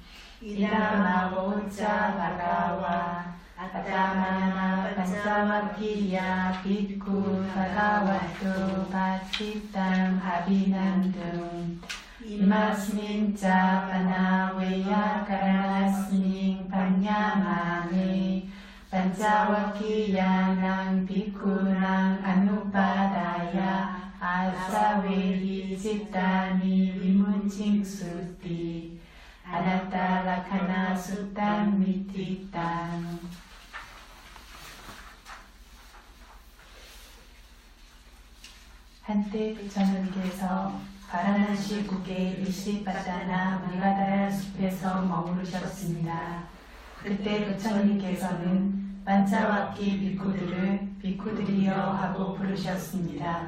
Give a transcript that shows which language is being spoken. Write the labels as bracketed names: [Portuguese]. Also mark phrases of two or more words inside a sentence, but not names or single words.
[Pali] Idama voca bhagawa atamana pancavakiya bhikkhu bhagavato pacitam abhinandum imasmin ca panaveya karanasmin panyamane pancavakiyanang bhikkhunang anupadaya asavehi cittani vimuncing suti Anatta lakkhana suttam mititang. [Korean] 한때 부처님께서 바라나시국의 리시바다나 밀가다야 숲에서 머무르셨습니다. 그때 부처님께서는 반차와키 비쿠들을 비쿠들이여 하고 부르셨습니다.